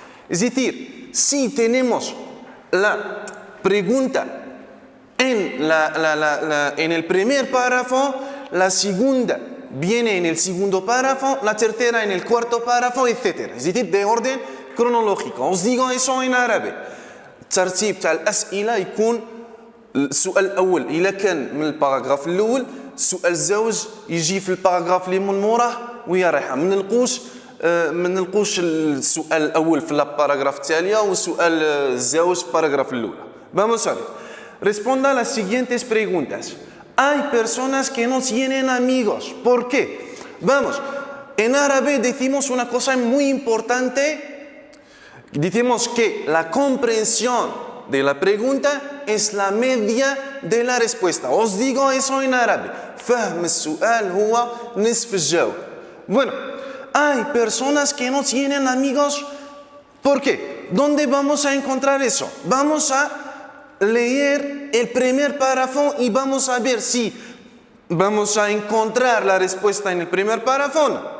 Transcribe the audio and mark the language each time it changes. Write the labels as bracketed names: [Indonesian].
[Spanish] Es decir, si tenemos la pregunta en el primer párrafo, la segunda viene en el segundo párrafo, la tercera en el cuarto párrafo, etc. Es decir, de orden cronológico. Os digo eso en árabe. [Arabic] الترتيب تاع الأسئلة يكون السؤال الأول إذا كان من الباراغراف الأول، السؤال الزوج يجي في الباراغراف اللي من موراه وهي رايحة. ما نلقوش السؤال الأول في الباراغراف التالية والسؤال الزوج في الباراغراف الأولى. [Spanish] Vamos a ver. Responda a las siguientes preguntas. Hay personas que no tienen amigos. ¿Por qué? Vamos, en árabe decimos una cosa muy importante. Decimos que la comprensión de la pregunta es la media de la respuesta. Os digo eso en árabe. [Arabic] فهم السؤال هو نصف الجواب. [Spanish] Bueno, hay personas que no tienen amigos. ¿Por qué? ¿Dónde vamos a encontrar eso? Vamos a leer el primer párrafo y vamos a ver si vamos a encontrar la respuesta en el primer párrafo.